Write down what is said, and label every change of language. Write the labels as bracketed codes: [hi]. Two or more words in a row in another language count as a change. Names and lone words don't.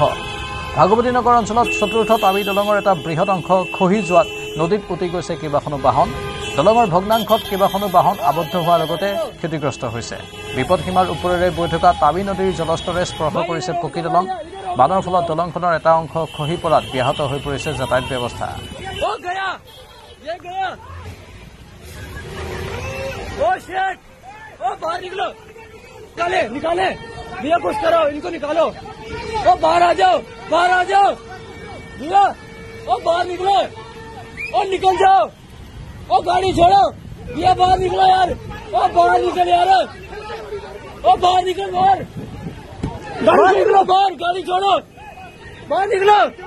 [as] ভাগৱতী নগৰ অঞ্চলত চতুৰ্থ টাৱি দলঙৰ এটা বৃহৎ অংশ খহি যোৱাত নদীত উটি গৈছে কেইবাখনো বাহন। দলঙৰ ভগ্নাংশত কেইবাখনো বাহন আবদ্ধ হোৱাৰ লগতে ক্ষতিগ্ৰস্ত হৈছে। বিপদসীমাৰ ওপৰেৰে বৈ থকা টাৱি নদীৰ জলস্তৰে স্পৰ্শ কৰিছে পকী দলং। বানৰ ফলত দলংখনৰ এটা অংশ খহি পৰাত ব্যাহত হৈ পৰিছে যাতায়াত ব্যৱস্থা। [hi] ये गया ओ शिट ओ बाहर निकलो निकाले निकाले भैया कुछ करो इनको निकालो ओ बाहर आ जाओ भैया ओ बाहर निकलो ओ निकल जाओ ओ गाड़ी छोड़ो भैया बाहर निकलो यार ओ बाहर निकल यार ओ बाहर निकल बाहर निकलो बाहर गाड़ी छोड़ो बाहर निकलो